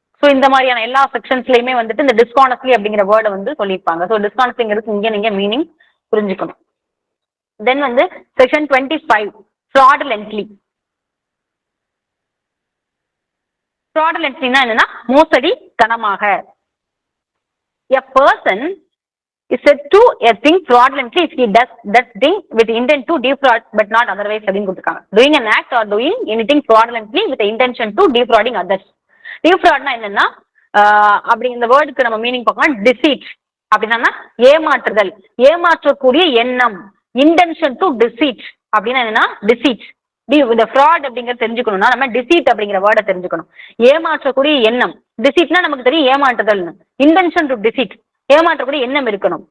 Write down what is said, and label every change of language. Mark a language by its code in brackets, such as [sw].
[ta] So இந்த மாதிரியான எல்லா செக்ஷன்ஸ்லயுமே வந்துட்டு இந்த டிஸ்கானஸ்ட்லி அப்படிங்கிற வேர்டை வந்து சொல்லியிருப்பாங்க. ஸோ டிஸ்கானஸ்ட்லிங்கிறது இங்கே நீங்க மீனிங் புரிஞ்சுக்கணும். தென் வந்து செக்ஷன் 25 ஃப்ராடுலென்ட்லி. ஃப்ராடுலென்ட்லினா என்னன்னா மோசடி தனமாக. [en] A person is said to a thing fraudulently if he does that thing with intent to defraud but not otherwise [ta] அப்படின்னு கொடுத்துருக்காங்க. [en] Doing an act or doing anything fraudulently with the intention to defrauding others. [ta] Defraudனா என்னன்னா அப்படி இந்த வேர்டுக்கு நம்ம meaning பார்க்கலாம். Deceit அப்படின்னா ஏமாற்றுதல், ஏமாற்றக்கூடிய எண்ணம். [en] intention to deceive [ta] அப்படின்னா என்னன்னா டிசீட். இந்த ஃப்ராட் அப்படிங்கறது தெரிஞ்சுக்கணும்னா நம்ம டிசீட் அப்படிங்கிற வேர்டை தெரிஞ்சுக்கணும். ஏமாற்றக்கூடிய எண்ணம். டிசீட்னா நமக்கு தெரியும் ஏமாற்றுதல்னு. இன்டென்ஷன் டு டிசீட் ஏமாற்றக்கூடிய எண்ணம் இருக்கணும்.